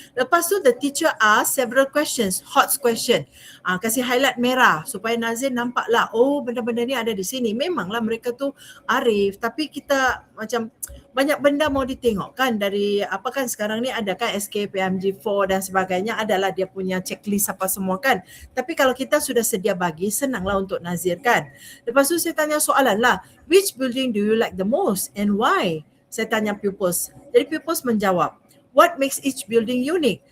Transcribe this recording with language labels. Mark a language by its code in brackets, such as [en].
[ms] Lepas tu [en] the teacher ask several questions, hot question. [ms] Kasih highlight merah supaya Nazir nampaklah, oh benda-benda ni ada di sini. Memanglah mereka tu arif, tapi kita macam banyak benda mau ditengok kan dari apa kan sekarang ni ada kan SKPMG4 dan sebagainya, adalah dia punya checklist apa semua kan. Tapi kalau kita sudah sedia bagi, senanglah untuk Nazir kan. Lepas tu saya tanya soalan lah, [en] which building do you like the most and why? [ms] Saya tanya [en] pupils. [ms] Jadi [en] pupils [ms] menjawab, [en] what makes each building unique?